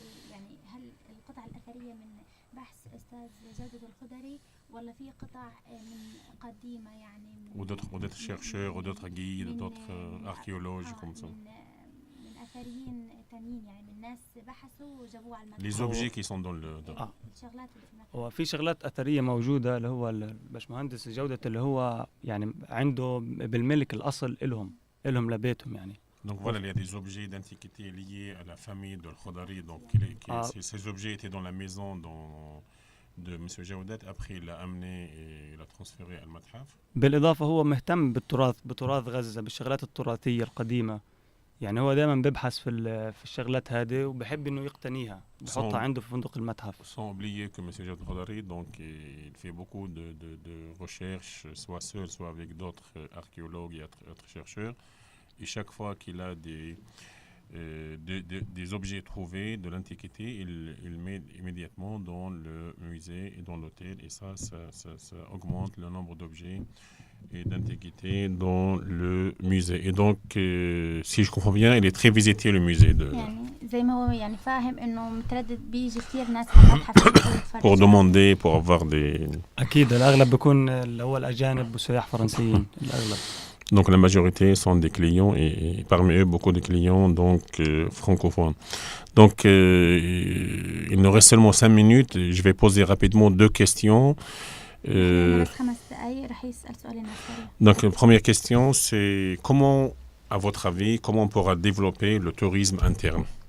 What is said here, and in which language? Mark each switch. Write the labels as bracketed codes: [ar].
[ar] يعني هل القطع الأثرية من بحث أستاذ جودة الخضري ولا في قطع من قديمة يعني [fr] Ou d'autres chercheurs, ou d'autres guides, d'autres archéologues comme ça. [ar] من أثريين تانيين يعني من ناس بحثوا وجابوه على المتحف. [fr] Les objets qui sont dans le... [ar] الشغلات اللي في المتحف. وفي شغلات أثرية موجودة اللي هو الباشمهندس جودة اللي هو يعني عنده بالملك الأصل لهم لبيتهم يعني. [fr] Donc voilà, il y a des objets d'antiquité liés à la famille de Al-Khodari. Donc ces objets étaient dans la maison de M. Jawad. Après, il l'a amené et il l'a transféré à Al-Mathaf. [ar] بالإضافة هو مهتم بتراث غزة، بالشغلات التراثية القديمة. يعني هو دائما بيبحث في الشغلات هذه وبحب إنه يقتنيها، بحطها عنده في فندق المتحف. [fr] Sans oublier que M. Jawad Al-Khodari, donc il fait beaucoup de recherches, soit seul, soit avec d'autres archéologues et autres chercheurs. Et chaque fois qu'il a des objets trouvés de l'Antiquité, il met immédiatement dans le musée et dans l'hôtel. Et ça augmente le nombre d'objets et d'Antiquité dans le musée. Et donc, si je comprends bien, il est très visité le musée. [ar] زي ما هو يعني فاهم إنه متردد بيجي كثير ناس على المتحف [fr] pour demander, pour avoir des... [ar] أكيد الأغلب بيكون اللي هو الأجانب وسياح فرنسيين الأغلب. [fr] Donc la majorité sont des clients et parmi eux beaucoup de clients donc francophones. Donc il nous reste seulement 5 minutes. Je vais poser rapidement 2 questions. Donc la première question c'est comment, à votre avis, comment on pourra développer le tourisme interne?